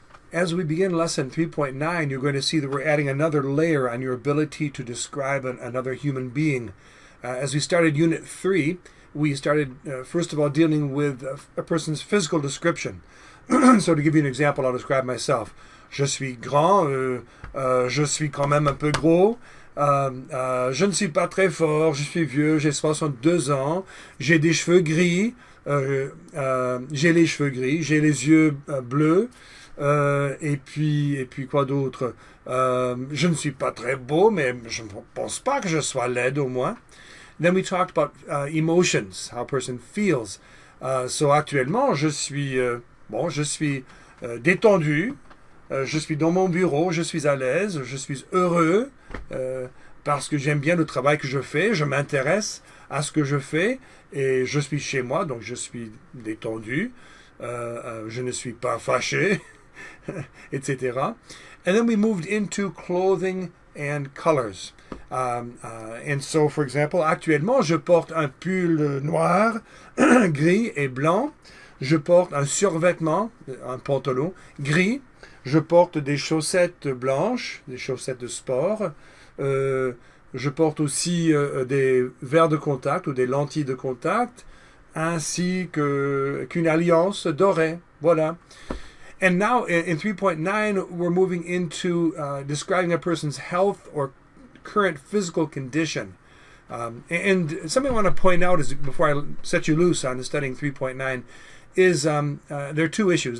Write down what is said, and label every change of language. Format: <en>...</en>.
<en>As we begin lesson 3.9, you're going to see that we're adding another layer on your ability to describe another human being. As we started Unit 3, we started, first of all, dealing with a person's physical description. So to give you an example, I'll describe myself.</en> <fr>Je suis grand, je suis quand même un peu gros, je ne suis pas très fort, je suis vieux, j'ai 62 ans, j'ai des cheveux gris, j'ai les cheveux gris, j'ai les yeux bleus, et puis quoi d'autre? Je ne suis pas très beau, mais je ne pense pas que je sois laid au moins.</fr> <en>Then we talked about emotions, how a person feels.</en> <fr>So actuellement, je suis détendu, je suis dans mon bureau, je suis à l'aise, je suis heureux parce que j'aime bien le travail que je fais, je m'intéresse à ce que je fais et je suis chez moi, donc je suis détendu, je ne suis pas fâché, etc.</fr> <en>And then we moved into clothing and colors. And so, for example,</en> <fr>actuellement, je porte un pull noir, gris et blanc. Je porte un survêtement, un pantalon gris. Je porte des chaussettes blanches, des chaussettes de sport. Je porte aussi des verres de contact ou des lentilles de contact, ainsi qu'une alliance dorée. Voilà.</fr> <en>And now in 3.9, we're moving into describing a person's health or current physical condition. And something I want to point out is, before I set you loose on studying 3.9, is there are two issues.</en>